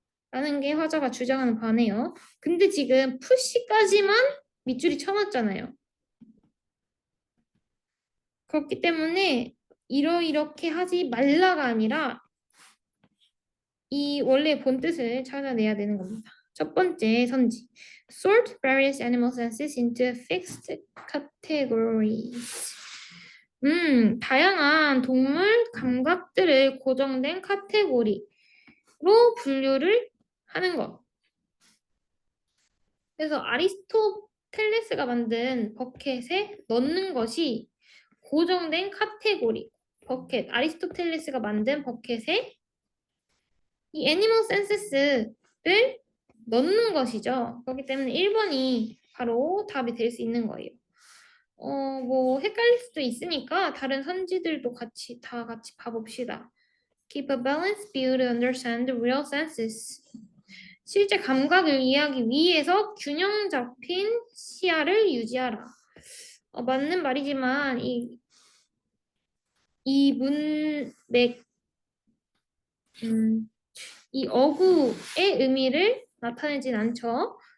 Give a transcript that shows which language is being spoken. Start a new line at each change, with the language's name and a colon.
Korean: 라는 게 화자가 주장하는 바네요. 근데 지금 푸시까지만 밑줄이 쳐놨잖아요. 그렇기 때문에 이렇게 하지 말라가 아니라 이 원래 본 뜻을 찾아내야 되는 겁니다. 첫 번째 선지.
English: Sort various animal senses into fixed categories.
Korean: 다양한 동물 감각들을 고정된 카테고리로 분류를 하는 것. 그래서 아리스토텔레스가 만든 버켓에 넣는 것이 고정된 카테고리. 버켓. 아리스토텔레스가 만든 버켓에 이 애니멀 센서스를 넣는 것이죠. 그렇기 때문에 1번이 바로 답이 될 수 있는 거예요. 뭐 헷갈릴 수도 있으니까 다른 선지들도 다 같이 봐봅시다.
English: Keep a balanced view to understand the real senses.
Korean: 실제 감각을 이해하기 위해서 균형 잡힌 시야를 유지하라. 맞는 말이지만 이 문맥 이 어구의 의미를 나타내진 않죠.